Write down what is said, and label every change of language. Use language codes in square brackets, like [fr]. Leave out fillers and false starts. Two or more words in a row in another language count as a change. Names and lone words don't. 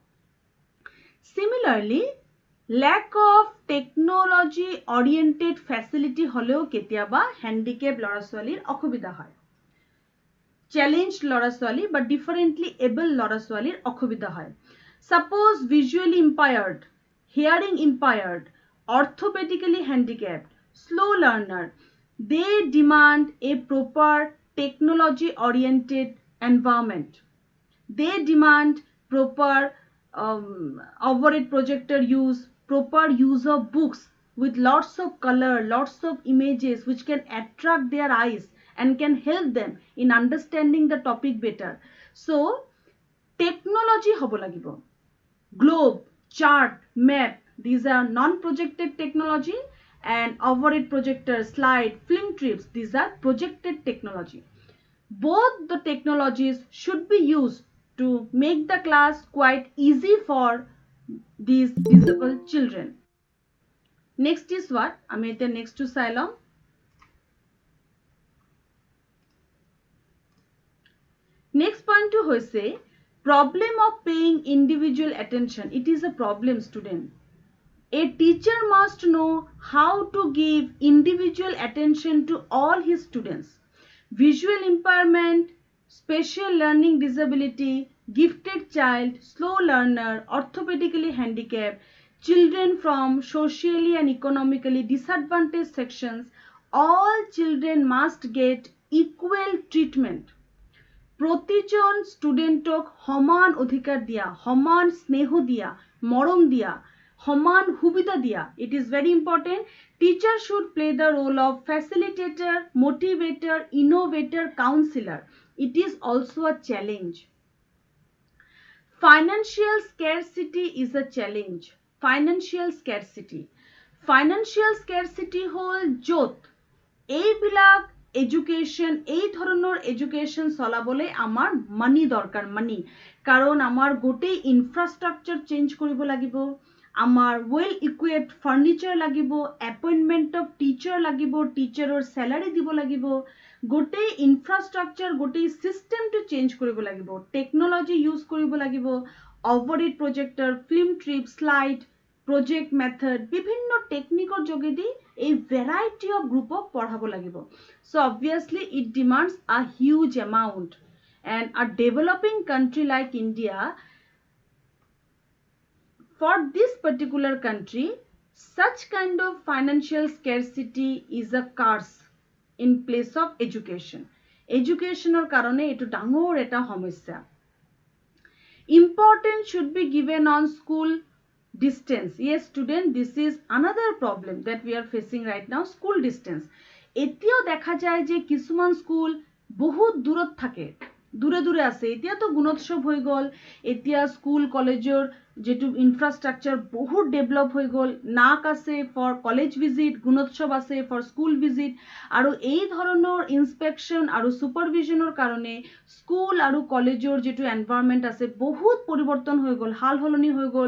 [as] সিমিলাৰলি [en] lack of technology oriented facility [as] হ'লেও কেতিয়াবা হেণ্ডিকেপ ল'ৰা ছোৱালীৰ অসুবিধা হয়। চ্যালেঞ্জ ল'ৰা ছোৱালী বা [en] differently able [as] ল'ৰা ছোৱালীৰ অসুবিধা হয়। [en] suppose visually impaired, hearing impaired, orthopedically handicapped, slow learner, they demand a proper technology oriented environment. They demand proper overhead projector use, proper use of books with lots of color, lots of images which can attract their eyes and can help them in understanding the topic better. So technology [as] হ'ব লাগিব. [en] Globe, chart, map, these are non-projected technology, and overhead projector, slide, film trips, these are projected technology. Both the technologies should be used to make the class quite easy for these disabled children. Next is what? [as] আমি এতিয়া [en] next to [as] চাই লম। [en] Next point [as] টো হৈছে [en] problem of paying individual attention. It is a problem, student. A teacher must know how to give individual attention to all his students. Visual impairment, special learning disability, gifted child, slow learner, orthopedically handicapped, children from socially and economically disadvantaged sections, all children must get equal treatment. [as] প্ৰতিজন ষ্টুডেণ্টক সমান অধিকাৰ দিয়া, সমান স্নেহ দিয়া, মৰম দিয়া, সমান সুবিধা দিয়া। [en] It is very important. Teacher should play the role of facilitator, motivator, innovator, counselor. It is also a challenge. Financial scarcity is a challenge. Financial scarcity [as] হল য'ত এইবিলাক এডুকেশ্যন, এই ধৰণৰ এডুকেশ্যন চলাবলৈ আমাৰ মানি দৰকাৰ, মানি। কাৰণ আমাৰ গোটেই ইনফ্ৰাষ্ট্ৰাকচাৰ চেঞ্জ কৰিব লাগিব, আমাৰ [en] well equipped furniture [as] লাগিব, [en] appointment of teacher [as] লাগিব, টিচাৰৰ চেলাৰী দিব লাগিব, গোটেই ইনফ্ৰাষ্ট্ৰাকচাৰ, গোটেই চিষ্টেমটো চেঞ্জ কৰিব লাগিব, [en] technology use [as] কৰিব লাগিব, [en] overhead projector, film trip, slide, project method, [as] বিভিন্ন টেকনিকৰ যোগেদি এই [en] variety of [as] গ্ৰুপক পঢ়াব লাগিব। [en] So obviously it demands a huge amount, and a developing country like India, for this particular country, such kind of financial scarcity is a curse in place of education. [as] Educationৰ কাৰণে এইটো ডাঙৰ এটা সমস্যা। [en] Importance should be given on school distance. Yes student, this is another problem that we are facing right now, school distance. [as] এতিয়াও দেখা যায় যে কিছুমান স্কুল বহুত দূৰত থাকে, দূৰে দূৰে আছে। এতিয়াতো গুণোৎসৱ হৈ গ'ল, এতিয়া স্কুল কলেজৰ যেটো ইনফ্ৰাষ্ট্ৰাকচাৰ বহুত ডেভেলপ হৈ গ'ল, নাক আছে [en] for college visit, [as] গুণোৎসৱ আছে [en] for school visit, [as] আৰু এই ধৰণৰ ইনস্পেকশ্যন আৰু ছুপাৰভিজনৰ কাৰণে স্কুল আৰু কলেজৰ যেটো এনভাইৰনমেণ্ট আছে বহুত পৰিৱৰ্তন হৈ গ'ল, হাল সলনি হৈ গ'ল।